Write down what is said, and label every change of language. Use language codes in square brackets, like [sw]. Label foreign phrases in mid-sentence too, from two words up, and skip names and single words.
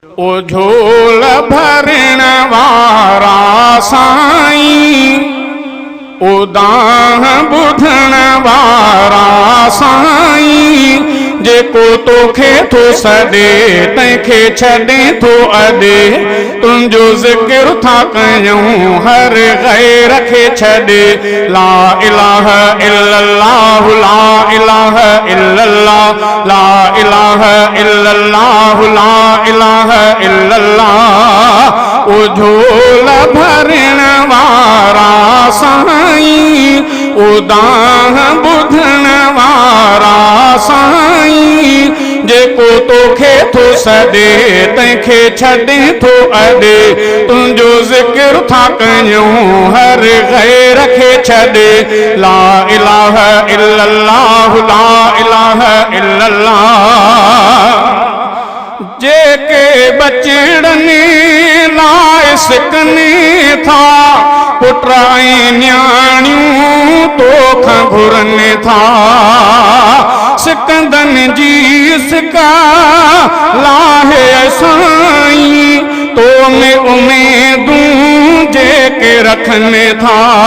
[sd] ओ झोल भरण वारा साईं, ओ दाह बुधण वारा साईं, जेको तोखे थो सॾे तंहिंखे छॾे थो अॾे, तुंहिंजो ज़िक्र था कयूं हर गैर खे छॾे। [ar] لا إله إلا الله, لا إله إلا الله, لا إله إلا الله, لا إله إلا الله. [sd] ओ झोल भरण वारा साईं, ओ दाह बुधण वारा साईं, जेको तोखे थो सॾे तंहिंखे छॾे थो अॾे, तुंहिंजो ज़िक्र था कयूं हर गैर खे छॾे। [ar] لا إله إلا الله, لا إله إلا الله. [sd] जेके बचड़नि लाइ सिकनि था, पुट ऐं न्याणियूं तोखां घुरनि था, सिकंदनि जी सिका लाहे साईं, तो में उमेदूं जेके रखनि था,